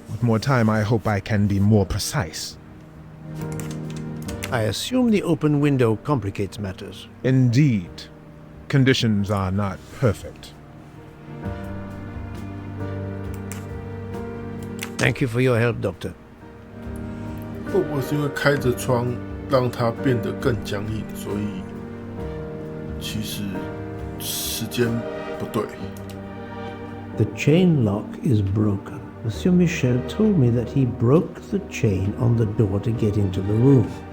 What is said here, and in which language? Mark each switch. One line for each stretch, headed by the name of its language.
English: With more time, I hope I can be more precise. I assume the open window complicates matters. Indeed. Conditions are not perfect. Thank you for your help, Doctor.
Chinese: 会不会是因为开着窗让它变得更僵硬，所以其实时间不对。
English: The chain lock is broken. Monsieur Michel told me that he broke the chain on the door to get into the room.